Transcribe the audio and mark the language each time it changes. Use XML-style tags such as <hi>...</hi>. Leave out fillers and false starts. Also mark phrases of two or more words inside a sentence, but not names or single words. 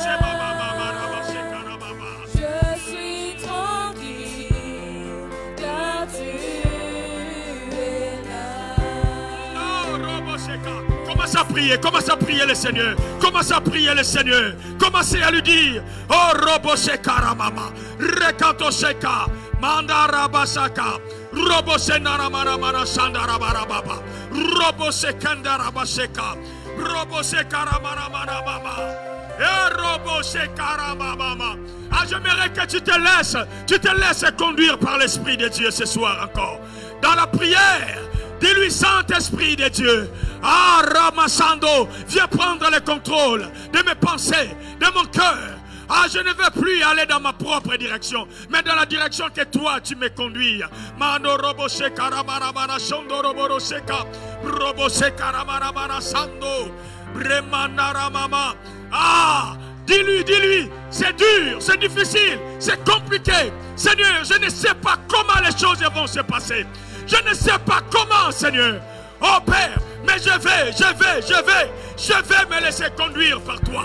<fr>Je suis tranquille, car tu es là. Commence à prier le Seigneur. Commence à prier le Seigneur. Commencez à lui dire, oh Roboseka Ramama, Rekantoseka, Mandarabasaka, Robosenaramanamana Sandarabarababa, Robosekandarabaseka, Robosekaramanamama, et Robosekarababa. Ah, j'aimerais que tu te laisses conduire par l'Esprit de Dieu ce soir encore. Dans la prière, dis-lui, Saint-Esprit de Dieu, ah, Ramasando, viens prendre le contrôle de mes pensées, de mon cœur. Ah, je ne veux plus aller dans ma propre direction, mais dans la direction que toi tu me conduis. Mando Roboseka Ramanamana Sando Roboroseka, Roboseka Ramanamana Sando, Bremandara Mama. Ah, dis-lui, c'est dur, c'est difficile, c'est compliqué. Seigneur, je ne sais pas comment les choses vont se passer. Je ne sais pas comment, Seigneur. Oh Père, mais je vais me laisser conduire par toi.</fr>